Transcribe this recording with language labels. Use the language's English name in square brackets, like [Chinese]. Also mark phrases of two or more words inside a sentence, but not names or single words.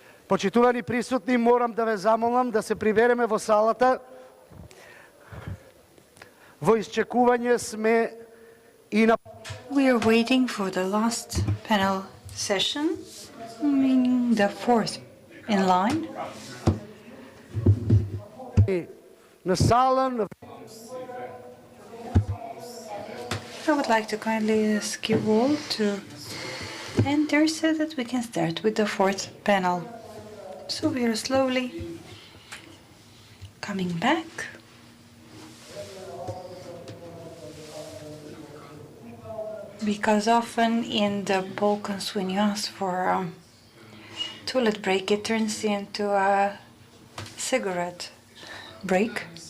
[Macedonian] Почитувани присутни, морам да ве замолам да се прибереме во салата. Во изчекување сме и на... [English] We are waiting for the last panel session, meaning the fourth in line. [Macedonian] на сала, на... [English] I would like to kindly ask you all to enter so that we can start with the fourth panel. So we are slowly coming back. Because often in the Balkans, when you ask for toilet break, it turns into a cigarette break.